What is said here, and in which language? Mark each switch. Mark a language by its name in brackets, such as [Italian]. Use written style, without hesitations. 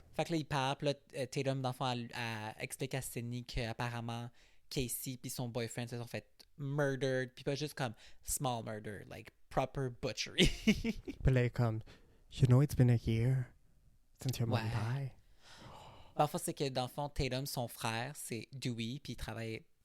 [French] Fait que là, il parle, puis là, Tatum, dans le fond, elle explique à Sydney qu'apparemment, Casey puis son boyfriend se sont fait murdered, puis pas juste comme small murder, [English] like proper butchery. [French] Puis là, il est comme, [English] you know, it's been a year since your mom [French] Ouais. [English] died. [French] En fait, c'est que dans le fond, Tatum, son frère, c'est Dewey, puis il travaille